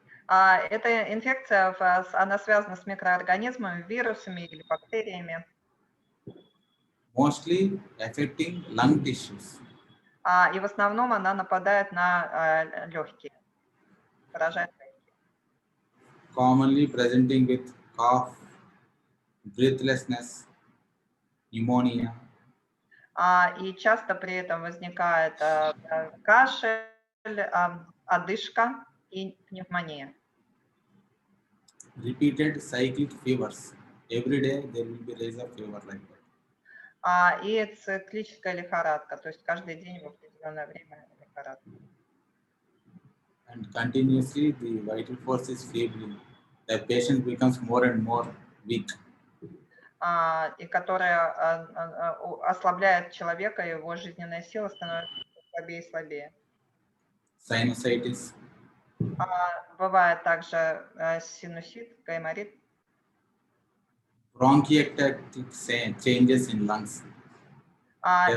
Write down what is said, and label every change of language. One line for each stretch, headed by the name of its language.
Russian: Эта инфекция, она связана с микроорганизмами, вирусами или бактериями.
English: Mostly affecting lung tissues.
Russian: И в основном она нападает на легкие, поражает легкие.
English: Commonly presenting with cough, breathlessness, pneumonia.
Russian: И часто при этом возникает кашель, одышка и пневмония.
English: Repeated cyclic fevers. Every day there will be rise of fever like that.
Russian: И циклическая лихорадка, то есть каждый день в определенное время лихорадка.
English: And continuously the vital force is feebly. The patient becomes more and more weak.
Russian: И которая ослабляет человека, его жизненная сила становится слабее и слабее.
English: Sinusitis,
Russian: Бывает также синусит, гайморит.
English: Bronchiectatic changes in lungs. There